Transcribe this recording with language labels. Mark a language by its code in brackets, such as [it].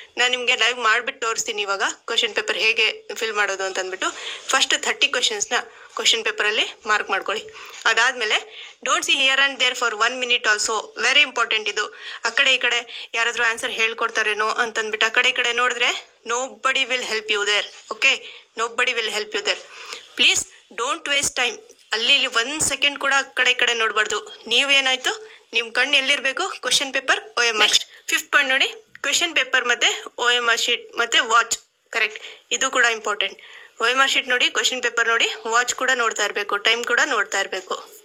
[kn] ನಾನು ನಿಮಗೆ ಲೈವ್ ಮಾಡ್ಬಿಟ್ಟು ತೋರಿಸ್ತೀನಿ ಇವಾಗ ಕ್ವಶನ್ ಪೇಪರ್ ಹೇಗೆ ಫಿಲ್ ಮಾಡೋದು ಅಂತ ಅಂದ್ಬಿಟ್ಟು. ಫಸ್ಟ್ 30 questions ಕ್ವಶನ್ ಪೇಪರಲ್ಲಿ ಮಾರ್ಕ್ ಮಾಡ್ಕೊಳ್ಳಿ. ಅದಾದ್ಮೇಲೆ [en] Don't see here and there for 1 minute also. Very important ಇದು. [kn] ಆ ಕಡೆ ಈ ಕಡೆ ಯಾರಾದ್ರೂ ಆನ್ಸರ್ ಹೇಳ್ಕೊಡ್ತಾರೇನೋ ಅಂತಂದ್ಬಿಟ್ಟು ಆ ಕಡೆ ಈ ಕಡೆ ನೋಡಿದ್ರೆ [en] nobody will help you there. Okay, nobody will help you there. Please don't waste time. [kn] ಅಲ್ಲಿ 1 second ಕೂಡ ಆ ಕಡೆ ಈ ಕಡೆ ನೋಡ್ಬಾರ್ದು. ನೀವೇನಾಯ್ತು, ನಿಮ್ ಕಣ್ಣು ಎಲ್ಲಿರ್ಬೇಕು, question paper, OMR. Fifth point ನೋಡಿ, ಕ್ವಶನ್ ಪೇಪರ್ ಮತ್ತೆ OMR ಶೀಟ್ ಮತ್ತೆ ವಾಚ್. ಕರೆಕ್ಟ್, ಇದು ಕೂಡ ಇಂಪಾರ್ಟೆಂಟ್. OMR ಶೀಟ್ ನೋಡಿ, ಕ್ವಶನ್ ಪೇಪರ್ ನೋಡಿ, ವಾಚ್ ಕೂಡ ನೋಡ್ತಾ ಇರ್ಬೇಕು, ಟೈಮ್ ಕೂಡ ನೋಡ್ತಾ ಇರ್ಬೇಕು.